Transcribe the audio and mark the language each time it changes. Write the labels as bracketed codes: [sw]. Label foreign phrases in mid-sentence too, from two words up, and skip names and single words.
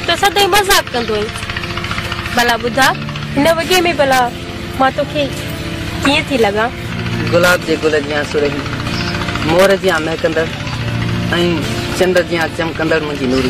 [sd] सदाई मजाक कंदो भला बुधा हिन वगे में भला मां तोखे कीअं थी लगा गुलाब जे गुल जिया सुरही मोर जिया महकंदड़ ऐं चंड जिया चमकंदड़ मुंहिंजी नूरी